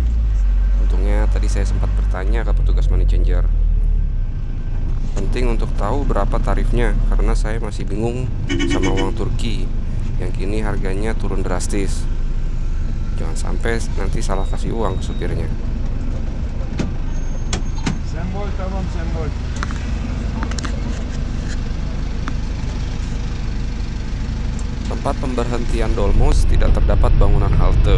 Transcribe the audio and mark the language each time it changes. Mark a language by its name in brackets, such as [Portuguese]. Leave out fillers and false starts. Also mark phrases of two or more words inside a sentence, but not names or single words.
[Indonesian] Untungnya tadi saya sempat bertanya ke petugas [English] money changer. [Indonesian] Penting untuk tahu berapa tarifnya, karena saya masih bingung sama uang Turki yang kini harganya turun drastis. Jangan sampai nanti salah kasih uang ke supirnya. [Turkish] Sembol, tamam sembol. [Indonesian] Tempat pemberhentian dolmuş tidak terdapat bangunan halte.